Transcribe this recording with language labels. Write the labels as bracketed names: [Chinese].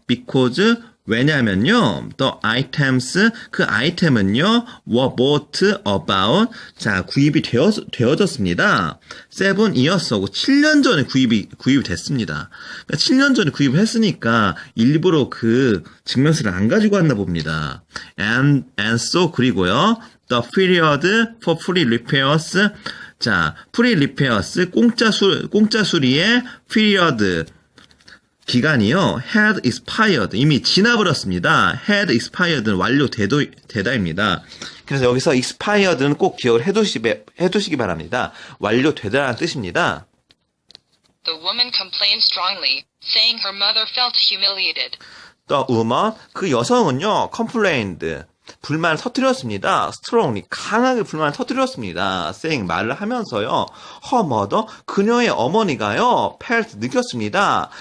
[Korean] because, 왜냐면요. [English] the items, [Korean] 그 아이템은요. [English] were bought about, [Korean] 자, 구입이 되어졌습니다. [English] 7 years [Korean] 하고 7년 전에 구입이 됐습니다. 그러니까 7년 전에 구입을 했으니까 일부러 그 증명서를 안 가지고 왔나 봅니다. [English] and so, [Korean] 그리고요. [English] the period for free repairs, [Korean] 자, [English] free repairs, [Korean] 공짜 수리의 period, 기간이요. [English] had expired, [Korean] 이미 지나버렸습니다. had expired는 완료되다입니다. 그래서 여기서 expired는 꼭 기억을 해두시기 바랍니다. 완료되다라는 뜻입니다. [English] The woman complained strongly, saying her mother felt humiliated. The woman, [Korean] 그 여성은요, complained, 불만을 터뜨렸습니다. strongly, 강하게 불만을 터뜨렸습니다. saying, 말을 하면서요, [English] her mother, [Korean] 그녀의 어머니가요, felt, 느꼈습니다.